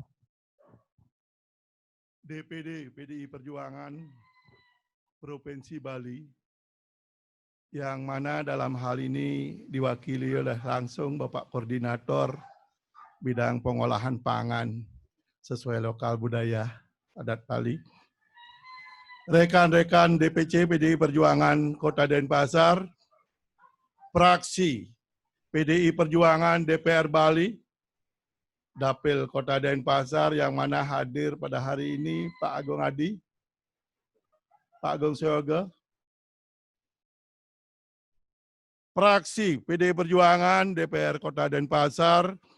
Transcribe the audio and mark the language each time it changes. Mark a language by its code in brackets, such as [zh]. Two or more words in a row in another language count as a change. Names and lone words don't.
[id] DPD PDI Perjuangan Provinsi Bali, yang mana dalam hal ini diwakili oleh langsung Bapak Koordinator Bidang Pengolahan Pangan sesuai lokal budaya adat Bali. Rekan-rekan DPC PDI Perjuangan Kota Denpasar, fraksi PDI Perjuangan DPR Bali, Dapil Kota Denpasar yang mana hadir pada hari ini Pak Agung Adi, Pak Agung Seoga, fraksi PDI Perjuangan DPR Kota Denpasar,